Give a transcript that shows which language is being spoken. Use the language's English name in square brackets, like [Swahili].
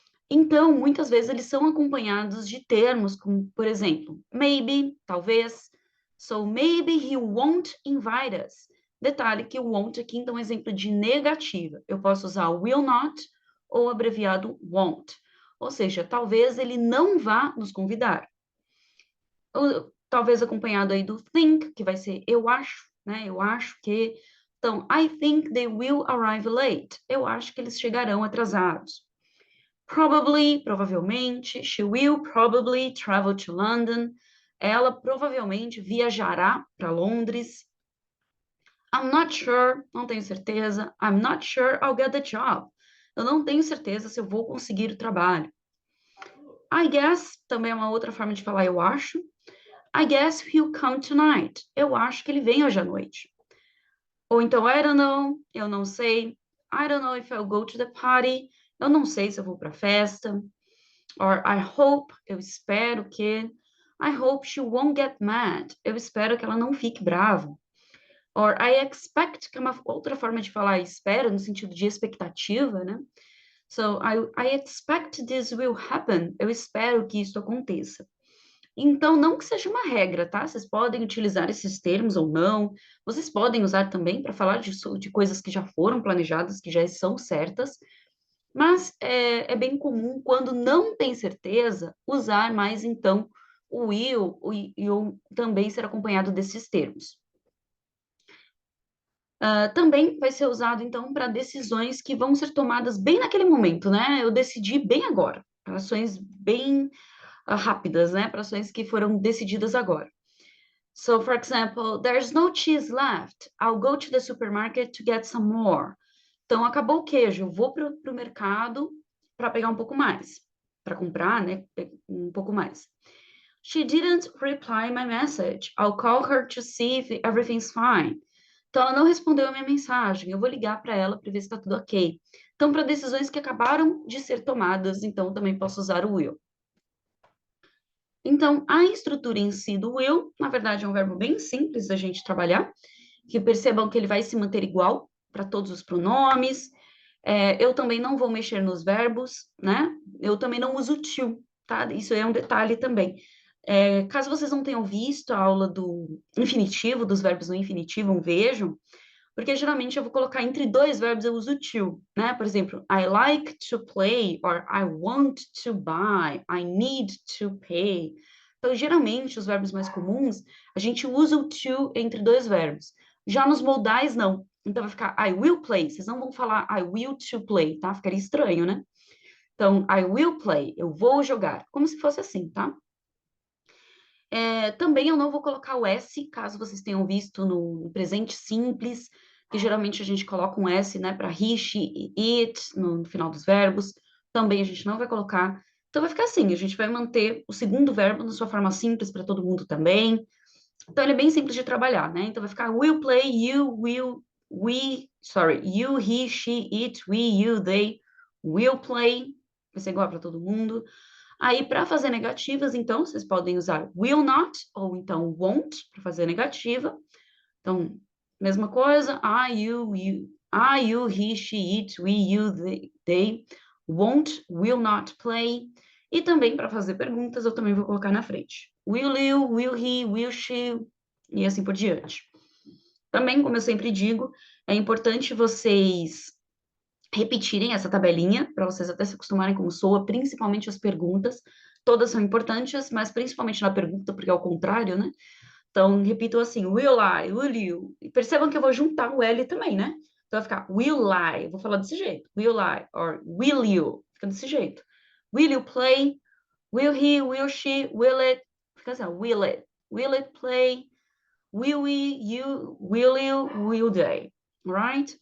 [Portuguese] Então, muitas vezes eles são acompanhados de termos como, por exemplo, maybe, talvez, [English] so maybe he won't invite us. [Portuguese] Detalhe que o won't aqui, então, é um exemplo de negativa. Eu posso usar will not ou abreviado won't. Ou seja, talvez ele não vá nos convidar. Ou, talvez acompanhado aí do think, que vai ser eu acho, né? Eu acho que... Então, [English] I think they will arrive late. [Portuguese] Eu acho que eles chegarão atrasados. [English] Probably, provavelmente. She will probably travel to London. [Portuguese] Ela provavelmente viajará para Londres. [English] I'm not sure, [Portuguese] não tenho certeza. [English] I'm not sure I'll get the job. [Portuguese] Eu não tenho certeza se eu vou conseguir o trabalho. I guess também é uma outra forma de falar eu acho. [English] I guess he'll come tonight. [Portuguese] Eu acho que ele vem hoje à noite. Ou então, [English] I don't know, [Portuguese] eu não sei. [English] I don't know if I'll go to the party. [Portuguese] Eu não sei se eu vou para a festa. [English] Or I hope, [Portuguese] eu espero que. [English] I hope she won't get mad. [Portuguese] Eu espero que ela não fique brava. [English] Or I expect, [Portuguese] que é uma outra forma de falar espera, no sentido de expectativa, né? [English] So, I expect this will happen. [Portuguese] Eu espero que isso aconteça. Então, não que seja uma regra, tá? Vocês podem utilizar esses termos ou não. Vocês podem usar também para falar de coisas que já foram planejadas, que já são certas. Mas é bem comum, quando não tem certeza, usar mais, então, o will e o também ser acompanhado desses termos. Também vai ser usado, então, para decisões que vão ser tomadas bem naquele momento, né? Eu decidi bem agora, para ações bem rápidas, né? Para ações que foram decididas agora. [English] So, for example, there's no cheese left. I'll go to the supermarket to get some more. [Portuguese] Então, acabou o queijo, eu vou para o mercado para pegar um pouco mais, para comprar, né? Um pouco mais. [English] She didn't reply my message. I'll call her to see if everything's fine. [Portuguese] Então, ela não respondeu a minha mensagem. Eu vou ligar para ela para ver se está tudo ok. Então, para decisões que acabaram de ser tomadas, então também posso usar o will. Então, a estrutura em si do will, na verdade, é um verbo bem simples da gente trabalhar, que percebam que ele vai se manter igual para todos os pronomes. Eu também não vou mexer nos verbos, né? Eu também não uso to, tá? Isso é um detalhe também. Caso vocês não tenham visto a aula do infinitivo, dos verbos no infinitivo, vejam, porque geralmente eu vou colocar entre dois verbos, eu uso to, né? Por exemplo, [English] I like to play, or I want to buy, I need to pay. [Portuguese] Então, geralmente, os verbos mais comuns, a gente usa o to entre dois verbos. Já nos modais, não. Então, vai ficar [English] I will play. [Portuguese] Vocês não vão falar [English] I will to play, [Portuguese] tá? Ficaria estranho, né? Então, [English] I will play. [Portuguese] Eu vou jogar. Como se fosse assim, tá? Também eu não vou colocar o S, caso vocês tenham visto no presente simples, que geralmente a gente coloca um S, né? Para he, she e it no final dos verbos. Também a gente não vai colocar. Então, vai ficar assim. A gente vai manter o segundo verbo na sua forma simples para todo mundo também. Então, ele é bem simples de trabalhar, né? Então, vai ficar will play, you, will, you, he, she, it, we, you, they, will play. Vai ser igual para todo mundo. Aí, para fazer negativas, então, vocês podem usar will not ou então won't para fazer negativa. Então, mesma coisa. [English] You, he, she, it, we, you, they, won't, will not play. [Portuguese] E também, para fazer perguntas, eu também vou colocar na frente. Will you, will he, will she, e assim por diante. Também, como eu sempre digo, É importante vocês repetirem essa tabelinha, para vocês até se acostumarem como soa, principalmente as perguntas. Todas são importantes, mas principalmente na pergunta, porque é o contrário, né? Então, repitam assim, will I, will you. E percebam que eu vou juntar o L também, né? Então, vai ficar will I, eu vou falar desse jeito. [English] Will I, or will you. [Portuguese] Fica desse jeito. [English] Will you play? Will he, will she, will it? [Portuguese] Fica assim, [English] will it. Will it play? Will we, you, will they? Right?